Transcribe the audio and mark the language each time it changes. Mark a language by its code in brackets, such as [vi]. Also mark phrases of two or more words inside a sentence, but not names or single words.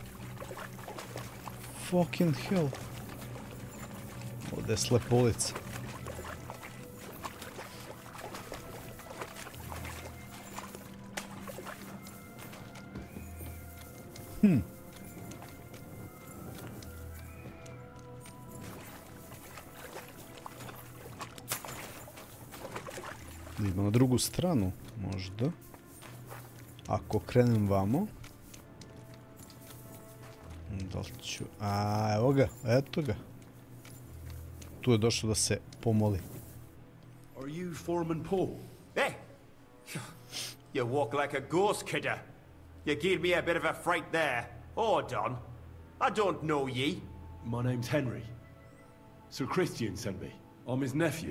[en] Fucking hell. [sr] Ovdje je slepa ulica. Idemo na drugu stranu, možda. Ako krenem vamo. Da li ću... A, evo ga, eto ga. Tu je došao da se pomoli. [en] Are you Foreman Paul? Hey! You walk like a ghost, kidder. You gave me a bit of a fright there. Hold on. I don't know ye. My name's Henry. Sir Christian sent me. I'm his nephew.